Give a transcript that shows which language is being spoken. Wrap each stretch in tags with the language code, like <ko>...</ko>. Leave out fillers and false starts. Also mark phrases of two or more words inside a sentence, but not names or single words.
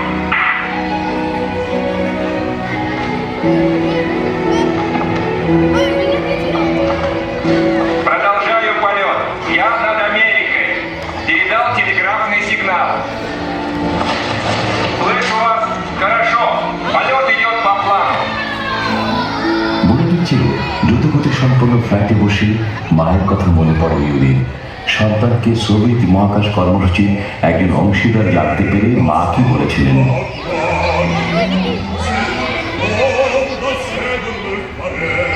<ru>Продолжаю полет. Я над Америкой. Передал телеграфный сигнал. Слышу вас хорошо. Полет идет по плану.</ru> <bn>বলে দিচ্ছে দ্রুতগতি সম্পন্ন ফ্লাইটে বসে মায়ের কথা মনে পড়ে ইউরির। সন্তানকে সোভিয়েত মহাকাশ কর্মসূচির একজন অংশীদার জানতে পেরে মা কি বলেছিলেন।</bn>